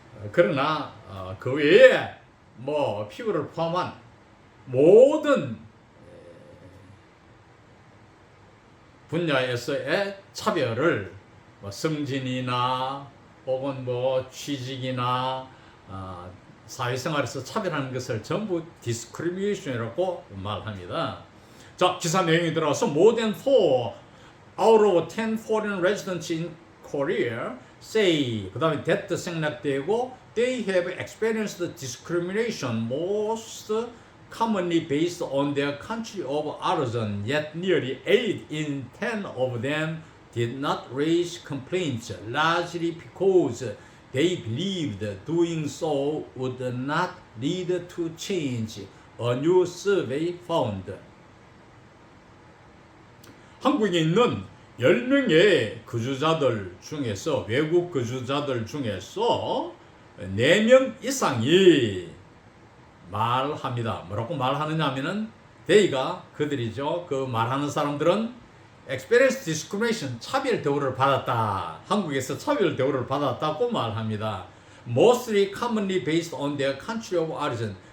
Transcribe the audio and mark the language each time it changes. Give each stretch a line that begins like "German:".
Korean: 그러나 그 외에 피부를 포함한 모든 분야에서의 차별을 성진이나 혹은 취직이나 사회생활에서 차별하는 것을 전부 discrimination이라고 말합니다. 자, 기사 내용이 들어가서
English: more than 4 out of 10 foreign residents in Korea say,
Korean: 그 다음에
English: that
Korean: 생략되고
English: they have experienced discrimination most commonly based on their country of origin, yet nearly 8 in 10 of them did not raise complaints, largely because they believed doing so would not lead to change, a new survey found.
Korean: 한국에 있는 10명의 거주자들 중에서, 외국 거주자들 중에서 4명 이상이 말합니다. 뭐라고 말하느냐 하면은 they가 그들이죠. 그 말하는 사람들은
English: experience discrimination,
Korean: 차별 대우를 받았다. 한국에서 차별 대우를 받았다고 말합니다.
English: Mostly commonly based on their country of origin.